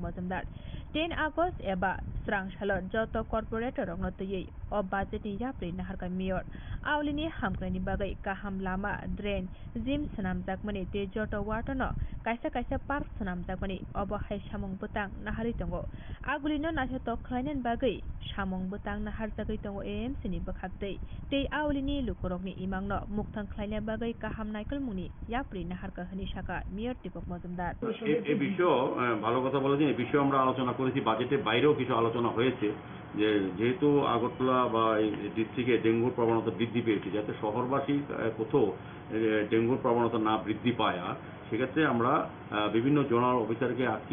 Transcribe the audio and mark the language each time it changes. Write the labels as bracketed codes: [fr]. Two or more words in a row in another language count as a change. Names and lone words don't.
[trp] मजुमदार 10 आगस्ट एबा स्रांशालाव जत कर्पोरेटर रंगनो तयै अ बाजेटनि याप्रि नाहारका मेयर आवलिनि हामग्रानि बागै काहाम लामा ड्रेन जिम सनामजाकमनि ते जत वाटनो कायसा कायसा पार्क सनामजाकमनि अब हाय सामं बुतां नाहारि दंगो आगुलिनो नाथो खलायनायनि बागै सामं बुतां नाहारजागै दंगो एएमसी नि बखाबदै ते आवलिनि लुखरकनि इमांनो मुक्तां खलायनाय बागै काहाम नायकल मुनि याप्रि नाहारका हनि शाखा मेयर दीपक मजुमदार [bn] এই বিষয়ে ভালো কথা বলেছেন। এই বিষয়ে আমরা আলোচনা করেছি, বাজেটের বাইরেও কিছু আলোচনা হয়েছে যে যেহেতু আগরতলা বা এই ডিস্ট্রিক্টে ডেঙ্গুর প্রবণতা বৃদ্ধি পেয়েছে, যাতে শহরবাসী কোথাও ডেঙ্গুর প্রবণতা না বৃদ্ধি পায়, আর সেক্ষেত্রে আমরা বিভিন্ন জোনাল অফিসারকে আজকে